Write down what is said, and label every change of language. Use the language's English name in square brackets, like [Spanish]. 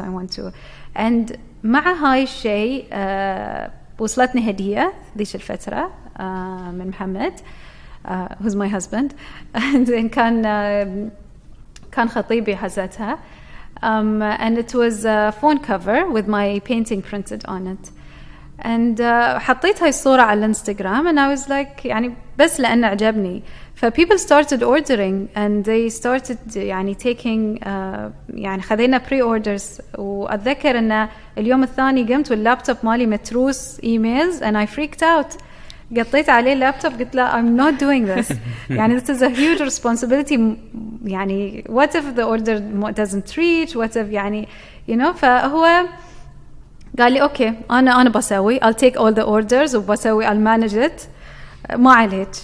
[English] I want to and [Arabic] مع هاي الشيء وصلتني هدية ذيش الفترة من محمد [English] who's my husband and [Arabic] كان خطيبي حزتها [English] and it was a phone cover with my painting printed on it and [Arabic] حطيت هاي الصورة على الانستغرام [English] and I was like يعني [Arabic] بس لأن عجبني. [English] people started ordering and they started يعني taking يعني خذينا pre-orders. [Arabic] وأتذكر أن اليوم الثاني قمت واللابتوب مالي متروس [English] emails and I freaked out. [Arabic] قطيت عليه اللابتوب قلت له [English] I'm not doing this يعني this is a huge responsibility يعني what if the order doesn't reach, what if يعني [Arabic] فهو قال لي أوكي أنا بسوي [English] I'll take all the orders وبسوي I'll manage it [Arabic] ما عليك.